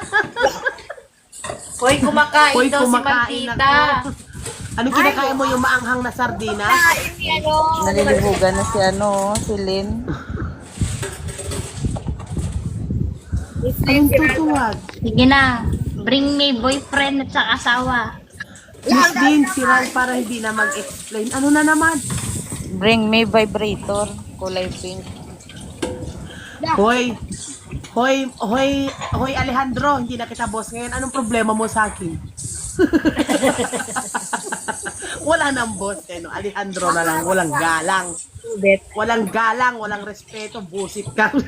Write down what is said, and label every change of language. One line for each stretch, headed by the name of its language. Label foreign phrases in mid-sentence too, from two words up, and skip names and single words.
Filipino: Hoy, kumakain Hoy, daw si kumakain Maldita. ako. Anong kinakain mo, yung maanghang na sardinas? Kain ni ano. Nalilibugan na si Lynn. Anong tutuwag? Sige na,
English: bring me boyfriend
Filipino: at sa asawa. Miss Dean, si Ral para hindi na mag-explain. Ano na naman?
English: Bring me vibrator. Kulay pink.
Filipino: Hoy, Alejandro, hindi na kita boss ngayon. Anong problema mo sa akin? Wala nang boss eh, no? Alejandro na lang, walang galang. Walang galang, walang respeto, busit ka.